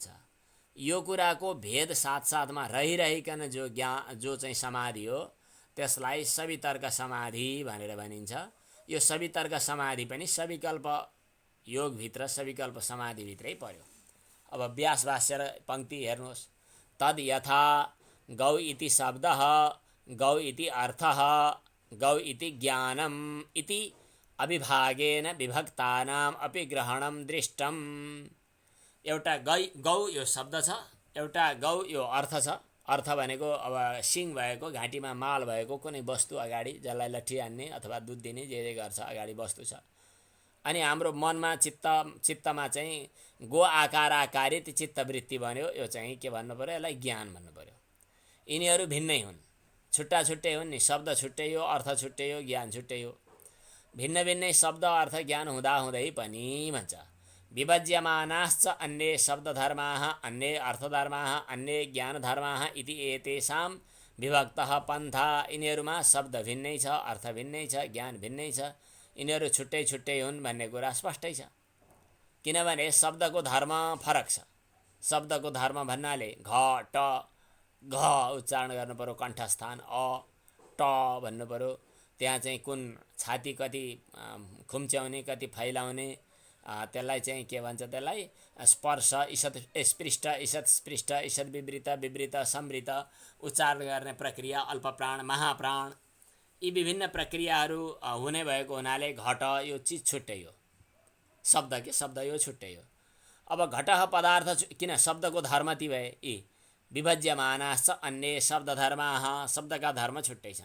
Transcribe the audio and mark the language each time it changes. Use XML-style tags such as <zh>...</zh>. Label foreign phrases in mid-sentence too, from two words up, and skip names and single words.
<ne>यो कुराको भेद साथसाथमा रहिरहिकन जो चाहिँ समाधि हो त्यसलाई सवितर्क समाधि भनेर भनिन्छ। यो सवितर्क समाधि पनि सविकल्प योगभित्र, सविकल्प समाधिभित्रै पर्यो। अब व्यास भाष्य र पंक्ति हेर्नुहोस्।</ne> <sa>तद यथा गौ इति शब्दः, गौ इति अर्थः, गौ इति ज्ञानम इति अविभागेन विभक्तानाम अपि ग्रहणम दृष्टम।</sa> <ne>एउटा गौ यो शब्द छ, एउटा गौ यो अर्थ छ। अर्थ भनेको अब सिङ भएको, घाँटीमा माल भएको कुनै वस्तु अगाडि जसलाई लट्ठी हान्ने अथवा दुध दिने जे गर्छ अगाडि वस्तु छ। अनि हाम्रो मनमा चित्तमा चाहिँ गो आकार आकारित चित्तवृत्ति बन्यो। यो चाहिँ के भन्नु पर्यो, यसलाई ज्ञान भन्नु पर्यो। यिनीहरू भिन्नै हुन्, छुट्टा छुट्टै हुन् नि। शब्द छुट्टै हो, अर्थ छुट्टै हो, ज्ञान छुट्टै हो। भिन्न भिन्नै शब्द अर्थ ज्ञान हुँदाहुँदै पनि भन्छ</ne> <sa>विभज्यमानाश्च अन्ये शब्दधर्माः, अन्ये अर्थधर्माः, अन्ये ज्ञानधर्माः इति एतेषां विभक्तः पन्था।</sa> <ne>यिनीहरूमा शब्द भिन्नै छ, अर्थ भिन्नै छ, ज्ञान भिन्नै छ, यिनीहरू छुट्टै छुट्टै हुन् भन्ने कुरा स्पष्टै छ। किनभने शब्दको धर्म फरक छ। शब्दको धर्म भन्नाले घ ट घ उच्चारण गर्नु पर्यो, कण्ठस्थान अ ट भन्नु पर्यो। त्यहाँ चाहिँ कुन छाती कति खुम्च्याउने, कति फैलाउने, त्यसलाई चाहिँ के भन्छ, त्यसलाई स्पर्श, ईषत् स्पृष्ट, ईषत् स्पृष्ट, ईषत् विवृत, विवृत, समृत उच्चारण गर्ने प्रक्रिया, अल्पप्राण, महाप्राण, यी विभिन्न प्रक्रियाहरू हुने भएको हुनाले घट यो चिज छुट्टै हो। शब्द के शब्द यो छुट्टै हो। अब घटः पदार्थ किन शब्दको धर्म ती भए यी</ne> <sa>विभज्यमानाश्च अन्ये शब्दधर्माः,</sa> <ne>शब्दका धर्म छुट्टै छन्।</ne>